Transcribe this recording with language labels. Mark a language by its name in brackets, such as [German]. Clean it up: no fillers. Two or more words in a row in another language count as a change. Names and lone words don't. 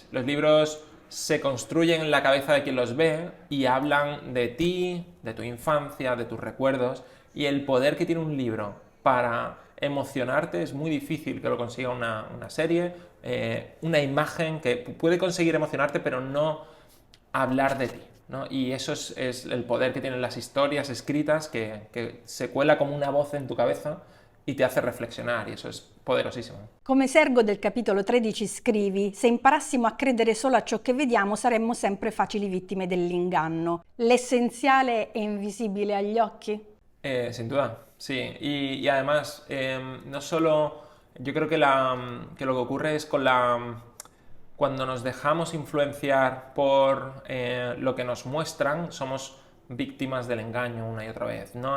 [Spanish] Los libros se construyen en la cabeza de quien los ve y hablan de ti, de tu infancia, de tus recuerdos, y el poder que tiene un libro para emocionarte es muy difícil que lo consiga una serie, una imagen que puede conseguir emocionarte pero no hablar de ti, ¿no? Y eso es el poder que tienen las historias escritas, que se cuela como una voz en tu cabeza y te hace reflexionar, y eso es poderosissimo. [Italian] Come Sergo del capitolo 13 scrivi: se imparassimo a credere solo a ciò che vediamo saremmo sempre facili vittime dell'inganno. L'essenziale è invisibile agli occhi? [Spanish] Sin duda, sí. Y además, no solo... Yo creo que lo que ocurre es cuando nos dejamos influenciar por lo que nos muestran, somos víctimas del engaño una y otra vez, ¿no?